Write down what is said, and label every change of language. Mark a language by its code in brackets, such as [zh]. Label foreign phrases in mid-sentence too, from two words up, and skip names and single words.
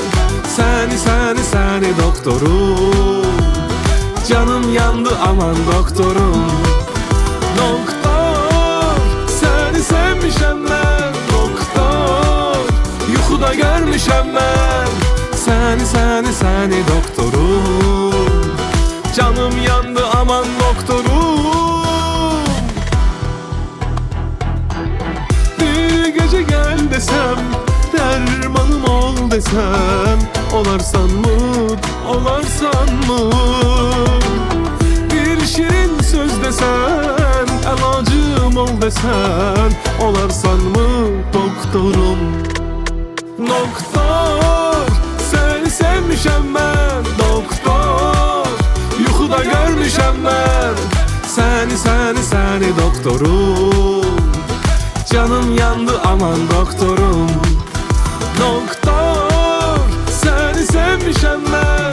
[az] Səni doktorum. Canım yandı aman doktorum. Doktor, səni sevmişəm mən. Doktor, yuxuda görmüşəm mən. Səni doktorum. Canım yandı aman doktorum. [tr] Bir gece gel desem, dermanım ol desem, olarsan mı? Bir şirin söz desen, əlacım ol desen, olarsan mı doktorum? [az] Doktor, səni sevmişəm mən. Doktor, yuxuda görmüşəm mən. Səni doktorum. Canım yandı aman doktorum. Doktor, səni sevmişəm mən.